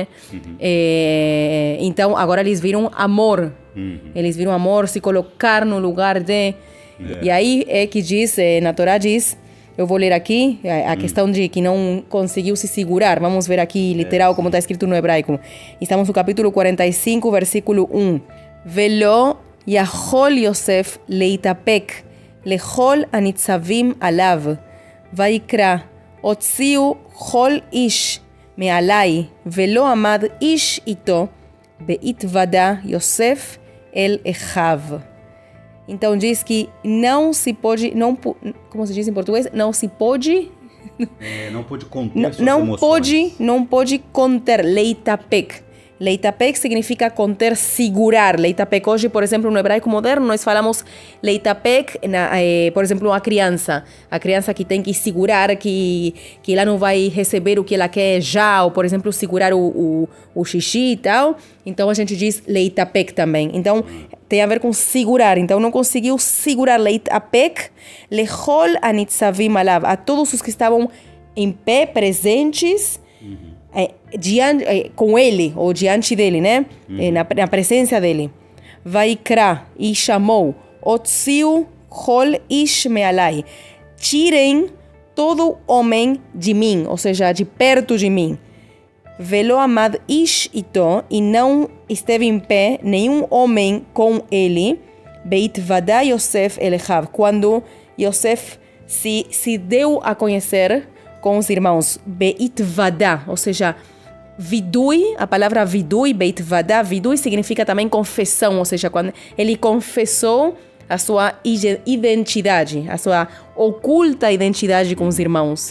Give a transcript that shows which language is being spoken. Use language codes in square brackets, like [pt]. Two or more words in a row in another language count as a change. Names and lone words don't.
[pt] Então, agora eles viram amor. Eles viram amor, se colocar no lugar de... E aí é que diz, na Torá diz, eu vou ler aqui, a questão de que não conseguiu se segurar. Vamos ver aqui, literal, como está escrito no hebraico. Estamos no capítulo 45, versículo 1. [he] Veló יכול יוסף להתאפק לכל הניצבים עליו, ויקרא, הוציאו כל איש מעלי, ולא עמד איש איתו, בהתוודע יוסף אל אחיו. [pt] Então diz que não se pode, como se diz em português, não se pode... não pode conter suas emoções. Não pode conter, leitapek. Leitapek significa conter, segurar. Leitapek hoje, por exemplo, no hebraico moderno, nós falamos leitapek, por exemplo, a criança. A criança que tem que segurar, que ela não vai receber o que ela quer já, ou, por exemplo, segurar o xixi e tal. Então, a gente diz leitapek também. Então, tem a ver com segurar. Então, não conseguiu segurar [he] להתאפק לכל הניצבים עליו. [pt] A todos os que estavam em pé, presentes, com ele, ou diante dele, né? Na presença dele. Vaikra, e chamou, [he] הוציאו כל איש מעלי. [pt] Tirem todo homem de mim, ou seja, de perto de mim. [he] ולא עמד איש איתו, [pt] e não esteve em pé nenhum homem com ele. [he] בהתוודע יוסף אל אחיו, [pt] quando Yosef se deu a conhecer com os irmãos. [he] בהתוודע, [pt] ou seja, vidui, a palavra vidui, [he] בהתוודע, [pt] vidui significa também confissão, ou seja, quando ele confessou a sua identidade, a sua oculta identidade com os irmãos.